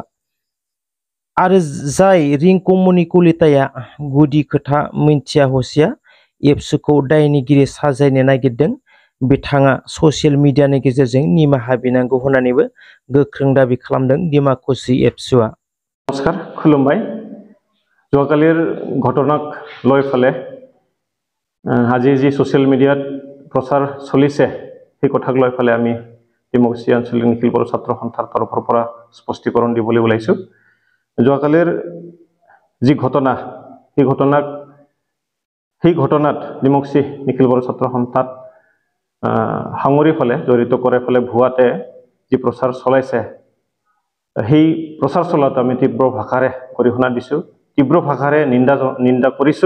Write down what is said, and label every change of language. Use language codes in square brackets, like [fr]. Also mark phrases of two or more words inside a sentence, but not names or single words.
[brx] आरो जाय रिंकुमनि कलिताया गुदि खोथा मिन्थिया हसिया एबसुखौ दायनिगिरि साजायनो नागिरदों, बिथाङा [en] social mediani [brx] गेजेरजों निमाहा बिनांगौ होननानैबो गोख्रों दाबि खालामदों डिमाकुसि एबसुआ। नमस्कार, खुलुमबाय। [as] যোৱাকালিৰ ঘটনাক লৈ ফালে আজি যি [en] social mediat [as] প্ৰচাৰ চলিছে সেই কথাক লৈ ফালে আমি ডিমাকুছি আঞ্চলিক নিখিল বড়ো ছাত্ৰ সন্থাৰ তৰফৰ পৰা স্পষ্টীকৰণ দিবলৈ ওলাইছোঁ। যোৱাকালিৰ যি ঘটনা সেই ঘটনাত ডিমাকুছি নিখিল বড়ো ছাত্ৰ সন্থাত সাঙুৰি ফালে জড়িত কৰাই ফালে ভুৱাতে যি প্ৰচাৰ চলাইছে সেই প্ৰচাৰ চলাত আমি তীব্ৰ ভাষাৰে গৰিহণা দিছোঁ, তীব্ৰ ভাষাৰে নিন্দা কৰিছোঁ।